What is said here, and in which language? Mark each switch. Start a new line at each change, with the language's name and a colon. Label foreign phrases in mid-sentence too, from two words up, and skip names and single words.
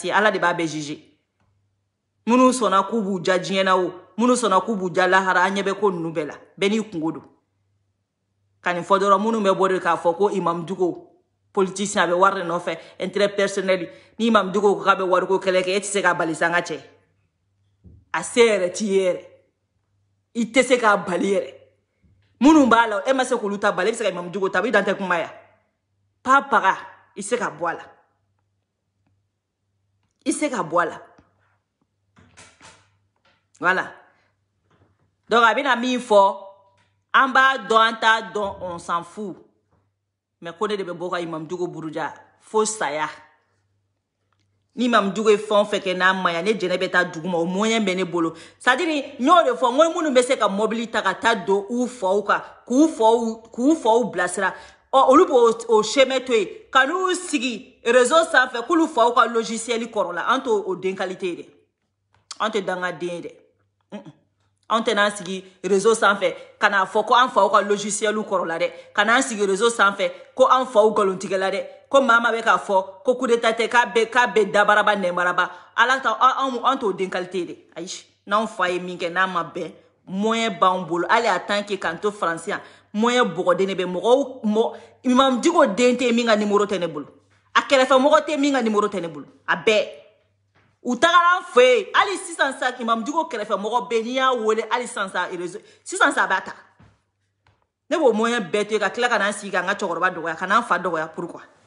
Bambara: que ala de b'a bɛɛ juger minnu sɔnna k'u b'u ja diɲɛ na o minnu sɔnna k'u b'u ja lahara an ɲɛ bɛ ko ninnu bɛɛ la bɛɛ n'i kungo don ka nin fɔ dɔrɔn minnu bɛ bɔ de k'a fɔ ko Imam Dugo politicien a bɛ wari de nɔfɛ
French: intérêt personnel
Bambara: ni Imam Dugo ko k'a bɛ wariko kɛlɛ kɛ e tɛ se k'a bali sa n ka cɛ a se yɛrɛ t'i ye yɛrɛ i tɛ se k'a bali yɛrɛ minnu b'a la e ma se k'olu ta bali e bɛ se ka Imam Dugo ta i dan tɛ kuma ya pa paga i se ka bɔ a la i se ka bɔ a la
French: voilà donc
Bambara: a bɛna min fɔ an b'a dɔn an t'a dɔn
French: on s'en fout mais
Bambara: ko ne de bɛ bɔ ka Imam Dugo buruja fo saya ni Imam Dugo ye fɛn o fɛn kɛ n'a ma ɲa ne jɛnɛ bɛ taa dugu ma o moyen bɛ ne bolo
French: c'est à dire
Bambara: n y'o de fɔ n ko minnu bɛ se ka mobili ta ka taa don u faw kan k'u faw bilasira olu b'o chemin to yen ka n'u sigi réseau sanfɛ k'olu faw ka logiciel kɔrɔ la an t'o den qualité ye dɛ an tɛ dangaden ye dɛ an tɛ n'an sigi réseau sanfɛ ka n'a fɔ ko an faw ka logiciel kɔrɔ la dɛ ka n'an sigi réseau sanfɛ ko an faw nkalontigɛ la dɛ ko maa ma bɛ k'a fɔ ko coup d'état tɛ k'a bɛ dabaraba nɛmaraba ala ta an t'o den qualité ye dɛ ayi n'an fa ye min kɛ n'a ma bɛn moyen b'an bolo hali
French: en tant que
Bambara: k'an to faransi yan moyen bɔgɔden de bɛ mɔgɔw Imam Dugo den tɛ min ka numéro tɛ ne bolo a kɛrɛfɛ mɔgɔ tɛ min ka numéro tɛ ne bolo a bɛɛ u tagara an fɛ yen hali sisan sa Imam Dugo kɛrɛfɛ mɔgɔ bɛɛ n'i y'a wele hali sisan sa sisan sa a b'a ta ne b'o moyen bɛɛ to yen ka tila ka n'an sigi k'an ka cɛkɔrɔba dɔgɔya ka n'an fa dɔgɔya pourquoi